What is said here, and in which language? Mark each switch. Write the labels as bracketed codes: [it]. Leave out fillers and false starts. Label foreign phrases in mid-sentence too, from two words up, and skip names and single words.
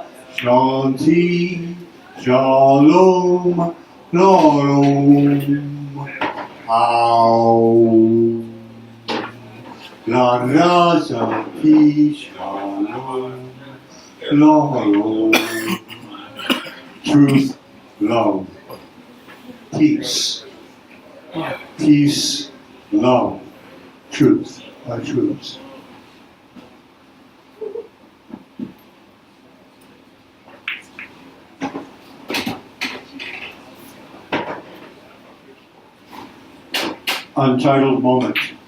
[en] Shanti. Shalom. Lolum. Aum. Lara. Shanti. Shalom. Lolum. Truth, love, peace. Peace, love, truth are truths. Untitled moment.